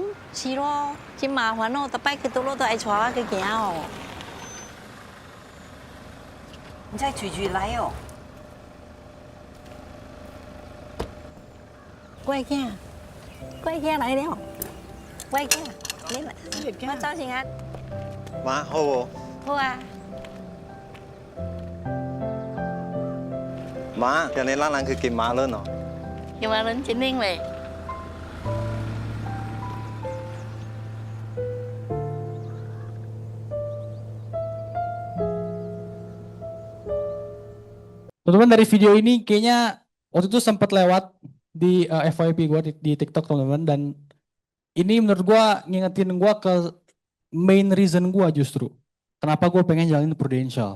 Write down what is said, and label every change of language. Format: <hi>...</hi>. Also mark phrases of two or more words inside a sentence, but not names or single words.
<nan>是咯，真麻烦哦，逐摆去倒落都爱带我去行哦。你再随来哦。我的囝来了，我的囝，你来，我早晨安。</nan> <yue>媽好喎，好啊。媽，人哋拉冷佢見馬輪哦。</yue> <vi>nhưng mà lên chính niên này</vi> <id>Teman-teman dari video ini kayaknya waktu itu sempat lewat di FYP gue di TikTok teman-teman, dan ini menurut gue ngingetin gue ke</id> <en>main reason</en> <id>gue justru kenapa gue pengen jalanin Prudential.</id>